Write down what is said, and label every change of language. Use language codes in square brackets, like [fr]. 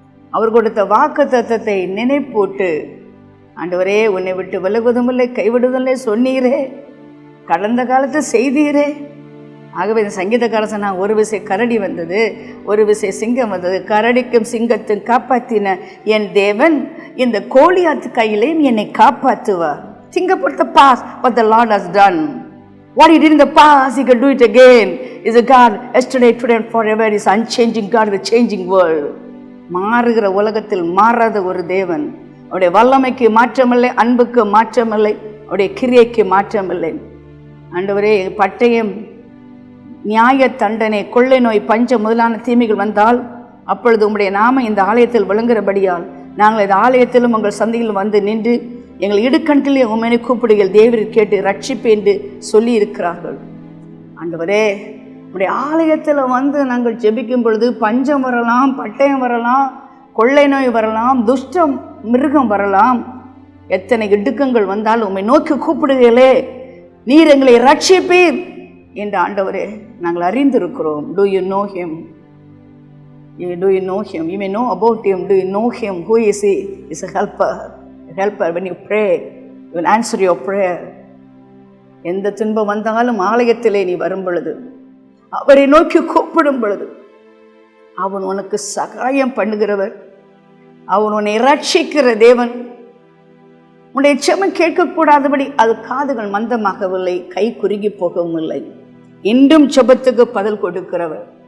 [ta] அவர் கொடுத்த வாக்கு தத்தத்தை நினைப்பூட்டு. ஆண்டவரே, உன்னை விட்டு விலகுவதும் இல்லை, கைவிடுவதில்லை சொன்னீரே, கடந்த காலத்தை செய்தீரே. ஆகவே இந்த சங்கீதக்காரன் சொன்னா, ஒரு விசை கரடி வந்தது, ஒரு விசை சிங்கம் வந்தது, கரடிக்கும் சிங்கத்தையும் காப்பாற்றின என் தேவன் இந்த கோலியாத்து கையிலேயும் என்னை காப்பாற்றுவார். [en] Think about the past, what the Lord has done. What he did in the past, he can do it again. Is a God yesterday, today and forever. Is unchanging God in the changing world. [ta] மாறுகிற உலகத்தில் மாறாத ஒரு தேவன். அவருடைய வல்லமைக்கு மாற்றமில்லை, அன்புக்கு மாற்றமில்லை, அவருடைய கிரியைக்கு மாற்றமில்லை. ஆண்டவரே, பட்டயம், நியாய தண்டனை, கொள்ளை நோய், பஞ்சம் முதலான தீமைகள் வந்தால் அப்பொழுது உம்முடைய நாம இந்த ஆலயத்தில் விளங்குகிறபடியால் நாங்கள் இந்த ஆலயத்திலும் உங்கள் சந்தையில் வந்து நின்று எங்கள் இடுக்கண்களில் உண்மையை கூப்பிடுகள் தேவரை கேட்டு ரட்சிப்பு என்று சொல்லி இருக்கிறார்கள். ஆண்டவரே, உடைய ஆலயத்தில் வந்து நாங்கள் ஜெபிக்கும் பொழுது பஞ்சம் வரலாம், பட்டயம் வரலாம், கொள்ளை நோய் வரலாம், துஷ்டம் மிருகம் வரலாம், எத்தனை இடுக்கங்கள் வந்தாலும் உம்மை நோக்கி கூப்பிடுகளே, நீர் எங்களை ரட்சிப்பீர் என்று ஆண்டவரே நாங்கள் அறிந்திருக்கிறோம். [en] Do you know him? Do you know him? You may know about him. Do you know him? Who is he? He's a helper. A helper. When you pray, he will answer your prayer. [ta] எந்த துன்பம் வந்தாலும் ஆலயத்திலே நீ வரும் பொழுது, அவரை நோக்கி கூப்பிடும் பொழுது, அவன் உனக்கு சகாயம் பண்ணுகிறவர், அவன் உன்னை ரட்சிக்கிற தேவன். உன்னுடைய செமம் கேட்கக்கூடாதபடி அது காதுகள் மந்தமாகவில்லை, கை குறுகி போகவும் இல்லை, இன்றும் செபத்துக்கு பதில் கொடுக்கிறவர்.